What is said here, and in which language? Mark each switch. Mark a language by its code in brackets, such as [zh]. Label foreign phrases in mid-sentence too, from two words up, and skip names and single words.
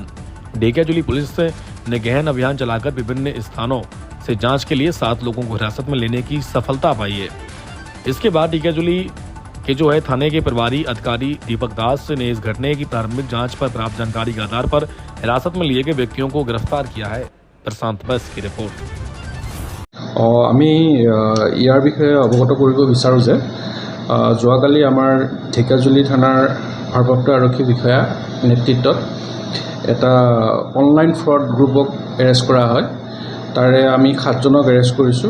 [hi] ढेकियाजुली पुलिस ने गहन अभियान चलाकर विभिन्न स्थानों से जांच के लिए 7 लोगों को हिरासत में लेने की सफलता पाई है। इसके बाद ढेकियाजुली के थाने के प्रभारी अधिकारी दीपक दास ने इस घटने की प्रारंभिक जांच पर प्राप्त जानकारी के आधार पर हिरासत में लिए गए व्यक्तियों को गिरफ्तार किया है। प्रशांत बस की रिपोर्ट। [as] আমি ইয়াৰ বিষয়ে অৱগত কৰিব বিচাৰোঁ যে যোৱাকালি আমাৰ ঢেকিয়াজুলি থানাৰ ভাৰপ্ৰাপ্ত আৰক্ষী বিষয়া নেতৃত্বত এটা [en] online fraud groupক [as] এৰেষ্ট কৰা হয়। তাৰে আমি 7জনক এৰেষ্ট কৰিছোঁ।